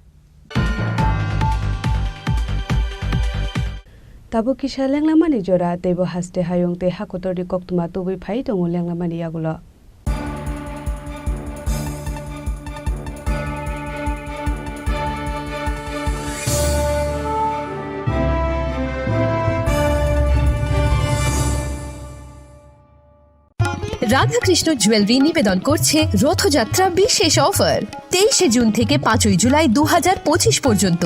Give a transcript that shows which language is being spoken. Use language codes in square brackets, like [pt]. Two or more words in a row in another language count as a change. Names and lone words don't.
[trp] Tabo kisha lenglamani jora tebo haste hayong te hakotori koktuma tobui phai tongo lenglamani yagulo. [bn] রাধাকৃষ্ণ জুয়েলারি নিবেদন করছে রথযাত্রা বিশেষ অফার 23 জুন থেকে 5 জুলাই 2025 পর্যন্ত